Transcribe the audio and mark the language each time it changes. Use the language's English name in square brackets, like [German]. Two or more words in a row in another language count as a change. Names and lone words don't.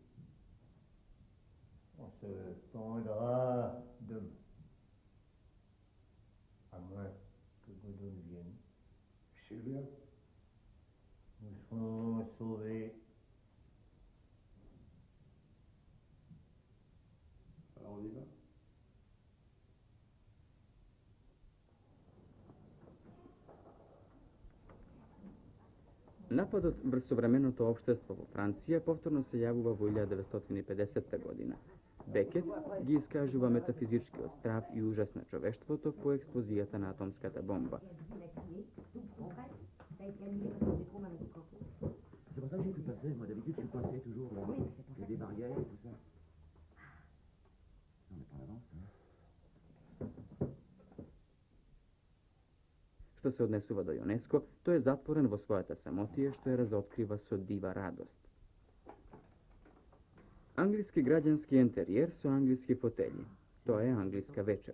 [French] On se pendra demain. À moins que Godot ne vienne. Sylvia, Nous serons sauvés. alors on y va. [Macedonian] Нападот врз современото општество во Франција повторно се јавува во 1950 година. Бекет ги искажува метафизичкиот страв и ужас на човештвото по експлозијата на атомската бомба. [French] C'est pour ça que j'ai pu passer. Moi, d'habitude, je suis coincé toujours. Là. Il y a des barrières et tout ça. On est pas en avance, hein. [Macedonian] Што се однесува до ЮНЕСКО, тој е затворен во својата самотија што ја разоткрива со дива радост. Англиски граѓански ентериер со англиски фотели. Тоа е англиска вечер.